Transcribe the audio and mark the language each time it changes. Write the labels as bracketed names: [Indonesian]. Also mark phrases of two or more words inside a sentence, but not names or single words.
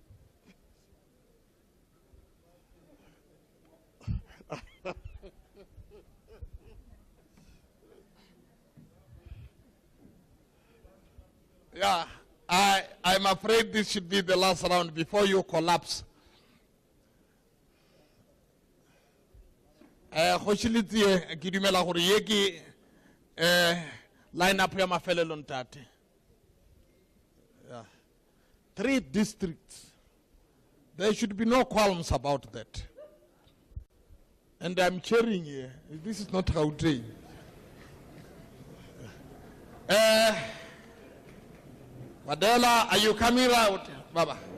[English] Yeah, I'm afraid this should be the last round before you collapse. Line up [Northern Sotho] ya mafelelo ntate. [English] Yeah. 3 districts. There should be no qualms about that. And I'm cheering here. This is not Gauteng. Bela, are you coming out? Baba.